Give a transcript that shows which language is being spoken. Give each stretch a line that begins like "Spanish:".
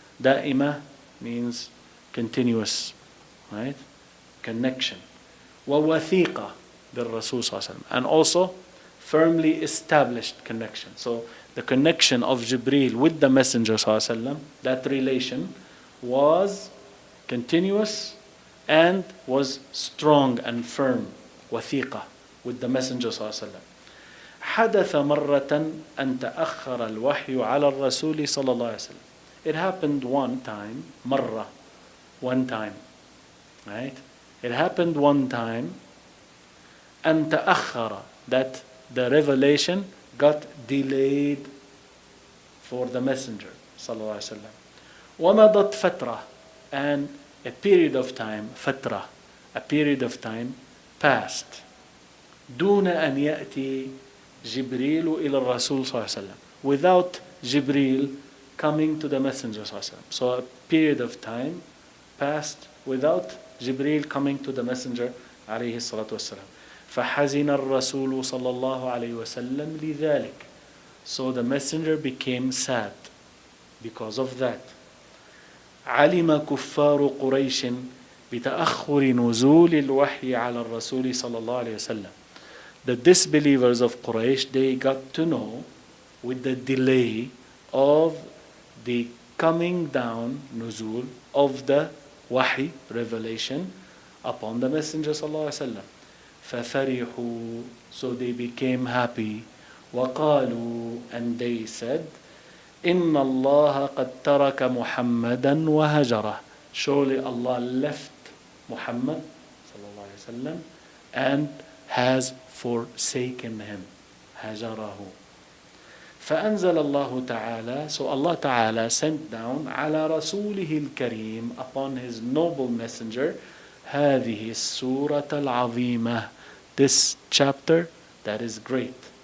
English: دائمة means continuous, right? Connection.
Arabic: ووثيقة بالرسول صلى الله عليه وسلم,
English: and also firmly established connection. So the connection of Jibreel with the Messenger صلى الله عليه وسلم, that relation was continuous and was strong and firm, وثيقة, with the Messenger صلى الله عليه وسلم.
Arabic: حدث مرة أن تأخر الوحي على الرسول صلى الله عليه وسلم.
English: It happened one time, مرة, one time, right? It happened one time,
Arabic: أن تأخر,
English: that the revelation got delayed for the Messenger صلى الله عليه وسلم.
Arabic: ومضت فترة,
English: and a period of time, فترة, a period of time passed.
Arabic: دون أن يأتي جبريل إلى الرسول صلى الله عليه وسلم,
English: without Jibreel coming to the Messenger
Arabic: صلى الله عليه وسلم.
English: So a period of time passed without Jibreel coming to the Messenger عليه الصلاة والسلام.
Arabic: فحزن الرسول صلى الله عليه وسلم لذلك.
English: So the Messenger became sad because of that.
Arabic: علم كفار قريش بتأخر نزول الوحي على الرسول صلى الله عليه وسلم.
English: The disbelievers of Quraysh, they got to know with the delay of the coming down, nuzul, of the wahi, revelation, upon the Messenger صلى الله عليه وسلم. ففرحوا, so they became happy.
Arabic: وقالوا,
English: and they said,
Arabic: إن الله قد ترك محمدا وهجره.
English: Surely Allah left Muhammad صلى الله عليه وسلم and has forsaken him.
Arabic: هجره. فأنزل الله تعالى,
English: so Allah Ta'ala sent down
Arabic: على رسوله الكريم,
English: upon his noble messenger,
Arabic: هذه السورة العظيمة,
English: this chapter that is great.